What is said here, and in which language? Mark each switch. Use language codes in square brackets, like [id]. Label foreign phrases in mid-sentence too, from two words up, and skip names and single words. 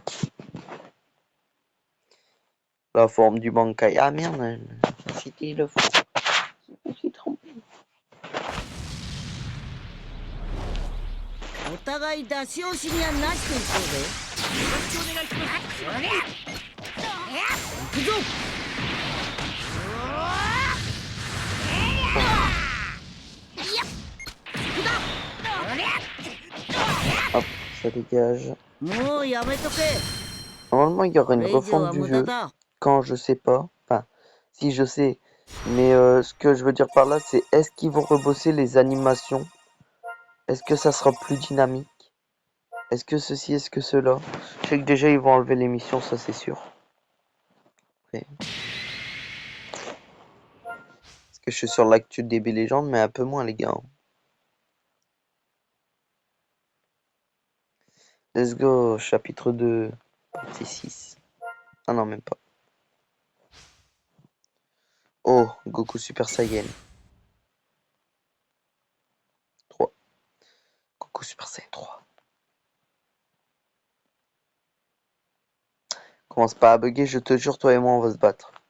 [fr] La forme du Bankai. Ah merde, c'était le fond. Je suis trompé. [ja] お互い出し惜しみはなしといこうぜ。行くぞ。 [fr] Hop, ça dégage. [ja] もうやめとけ。 [fr] Normalement, il y aura [ja] こ [fr] une [ja] れ以上 [fr] refonte [ja] は [fr] du [ja] 無駄 [fr] jeu. [ja] だ。 [fr] Quand je sais pas. Enfin, si je sais. Mais ce que je veux dire par là, c'est est-ce qu'ils vont rebosser les animations? Est-ce que ça sera plus dynamique? Est-ce que ceci, est-ce que cela? Je sais que déjà ils vont enlever l'émission, ça c'est sûr. Après, parce que je suis sur l'actu de DB Legends, mais un peu moins les gars. Hein. [en] Let's go, [fr] chapitre 2, partie 6. Ah non, même pas. Oh, Goku Super Saiyan 3. Goku Super Saiyan 3. Commence pas à bugger, je te jure, toi et moi on va se battre.